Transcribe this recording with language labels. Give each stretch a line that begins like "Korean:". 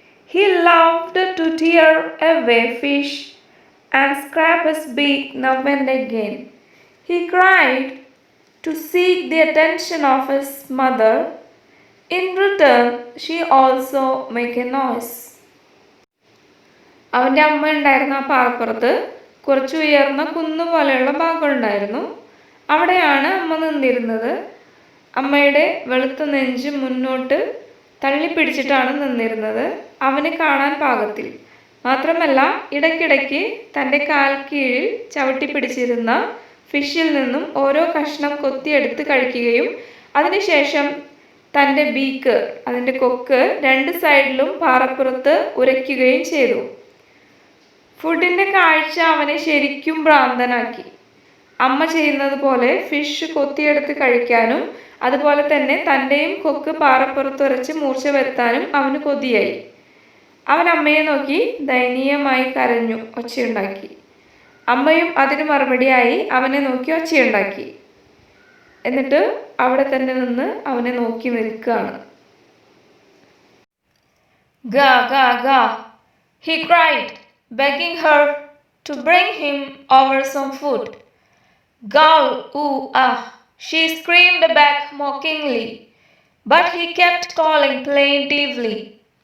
English: He loved to tear away fish and scrape his beak now and again. He cried to seek the attention of his mother. In return, she also made a noise.
Malayalam: അവൻ്റെ അമ്മ ഉണ്ടായിരുന്ന ആ പാറപ്പുറത്ത് കുറച്ച് ഉയർന്ന കുന്നുപോലെയുള്ള ഭാഗമുണ്ടായിരുന്നു. അവിടെയാണ് അമ്മ നിന്നിരുന്നത്. അമ്മയുടെ വെളുത്ത നെഞ്ച് മുന്നോട്ട് തള്ളിപ്പിടിച്ചിട്ടാണ് നിന്നിരുന്നത്, അവന് കാണാൻ പാകത്തിൽ. മാത്രമല്ല, ഇടയ്ക്കിടയ്ക്ക് തൻ്റെ കാൽ കീഴിൽ ചവിട്ടിപ്പിടിച്ചിരുന്ന ഫിഷിൽ നിന്നും ഓരോ കഷ്ണം കൊത്തിയെടുത്ത് കഴിക്കുകയും അതിനുശേഷം തൻ്റെ ബീക്ക്, അതിൻ്റെ കൊക്ക് രണ്ട് സൈഡിലും പാറപ്പുറത്ത് ഉരയ്ക്കുകയും ചെയ്തു. ഫുഡിൻ്റെ കാഴ്ച അവനെ ശരിക്കും ഭ്രാന്തനാക്കി. അമ്മ ചെയ്യുന്നത് പോലെ ഫിഷ് കൊത്തിയെടുത്ത് കഴിക്കാനും അതുപോലെ തന്നെ തൻ്റെയും കൊക്ക് പാറപ്പുറത്ത് ഉരച്ച് മൂർച്ച വരുത്താനും അവന് കൊതിയായി. അവൻ അമ്മയെ നോക്കി ദയനീയമായി കരഞ്ഞു, ഒച്ചയുണ്ടാക്കി. അമ്മയും അതിന് മറുപടിയായി അവനെ നോക്കി ഒച്ചയുണ്ടാക്കി. എന്നിട്ട് അവിടെ തന്നെ നിന്ന് അവനെ നോക്കി നിൽക്കുകയാണ്.
English: ഗാ ഗാ ഗാ, he cried, begging her to bring him over some food. Gow, ooh, ah, she screamed back mockingly, but he kept calling plaintively.